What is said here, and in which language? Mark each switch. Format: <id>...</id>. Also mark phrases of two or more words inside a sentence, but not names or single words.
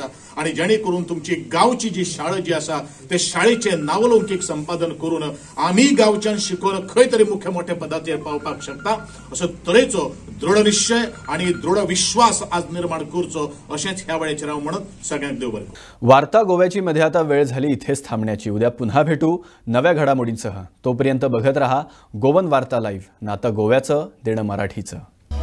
<kok>आणि जेणे करून तुमची गांवची जी शाळा जी आसा ते शाळेचे नावलौकीक संपादन करून आमी गांवच्यान शिकून खंय तरी मुख्य मोठ्या पदाचेर पावपाक शकता असो तरेचो दृढ निश्चय आणि दृढ विश्वास आज निर्माण करचो अशेंच ह्या वेळेचेर हांव म्हणत सगळ्यांक देव बरें करूं.</kok> <mr>वार्ता गोव्याची मध्ये आता वेळ झाली इथेच थांबण्याची. उद्या पुन्हा भेटू नव्या घडामोडींसह. तोपर्यंत बघत रहा गोवन वार्ता लाईव्ह, नातं गोव्याचं देणं मराठीचं.</mr>